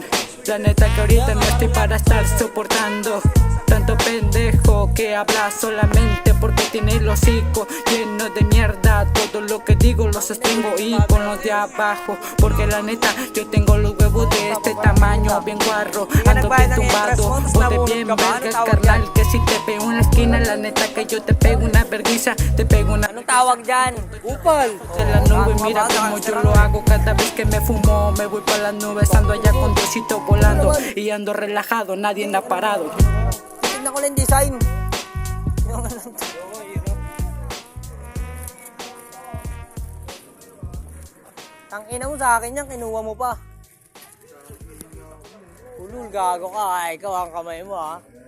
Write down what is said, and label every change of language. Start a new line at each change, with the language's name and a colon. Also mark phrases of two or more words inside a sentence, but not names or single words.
Spanish: La neta que ahorita no estoy para estar soportando tanto pendejo que habla solamente porque tiene el hocico lleno de mierda. Todo lo que digo lo sostengo y con los de abajo, porque la neta yo tengo los huevos de este tamaño, bien guarro, ando bien tumbado, ponte bien vergas carnal, que si te pego en la esquina, la neta que yo te pego una vergüenza, te pego una...
Filipino: Anong tawag dyan?
Spanish: Upal en la nube, mira como yo lo hago cada vez que me fumo, me voy para las nubes, ando allá con Diosito volando y ando relajado, nadie anda parado.
Filipino: Tignan ko lang yung design. Tangina mo sa akin yan, kinuha mo pa. Ulul, gago ka. Ay, ikaw ang kamay mo, ha?